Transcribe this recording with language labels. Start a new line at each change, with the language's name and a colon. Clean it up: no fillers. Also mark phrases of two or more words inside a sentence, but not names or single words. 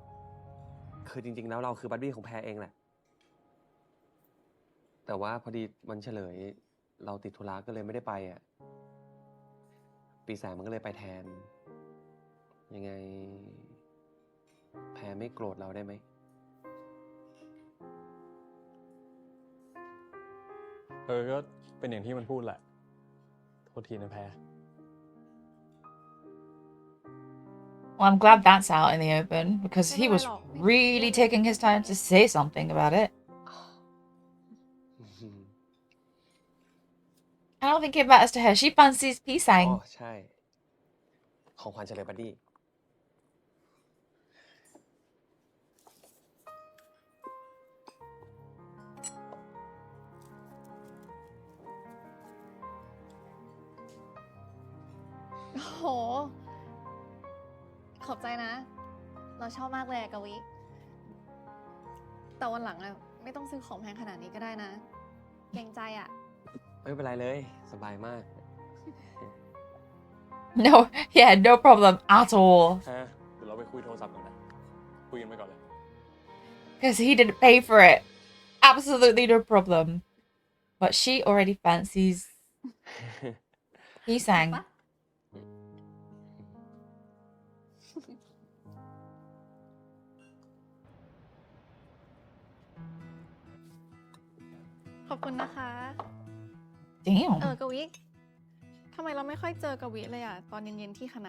Thai: คือจริงๆแล้วเราคือบัดดี้ของแพรเองแหละ แต่ว่าพอดีวันเฉลยเราติดธุระก็เลยไม่ได้ไปอ่ะ ปีแสงมันก็เลยไปแทน ยังไง แพรไม่โกรธเราได้ไหม ก็เป็นอย่างที่มันพูดแหละ โทษทีนะแพร
English: Well, I'm glad that's out in the open because he was really taking his time to say something about it. I don't think it matters to her. She fancies
Thai: อ๋อ Pisaeng. ใช่ ของขวัญเฉลยบัดดี้ โอ้โห ขอบใจนะ เราชอบมากเลยอะกวิแต่วันหลังอะไม่ต้องซื้อของแพงขนาดนี้ก็ได้นะ เกรงใจอะ ไม่เป็นไรเลย สบายมาก
English: No, yeah, no problem at all.
Thai: แพรเดี๋ยวเราไปคุยโทรศัพท์ก่อนนะ คุยกันไปก่อนเลย
English: Because he didn't pay for it. Absolutely no problem. But she already fancies Pisaeng.
Thai: ขอบคุณนะคะ
English: Damn.
Thai: กวิทำไมเราไม่ค่อยเจอกวิเลยอะตอนเย็นๆที่คณะ